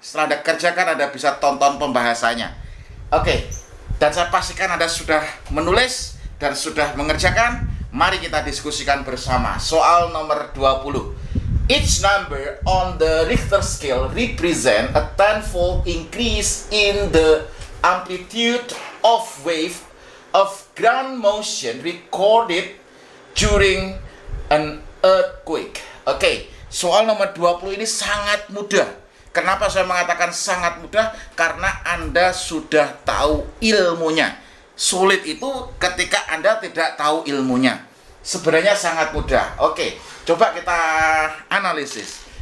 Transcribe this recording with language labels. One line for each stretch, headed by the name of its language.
Indonesian: Setelah Anda kerjakan, Anda bisa tonton pembahasannya. Oke, dan saya pastikan Anda sudah menulis dan sudah mengerjakan. Mari kita diskusikan bersama. Soal nomor 20.
English: Each number on the Richter scale represent a tenfold increase in the amplitude of wave of ground motion recorded during an earthquake.
Indonesian: Oke. Soal nomor 20 ini sangat mudah. Kenapa saya mengatakan sangat mudah? Karena Anda sudah tahu ilmunya. Sulit itu ketika Anda tidak tahu ilmunya. Sebenarnya sangat mudah. Oke, coba kita analisis.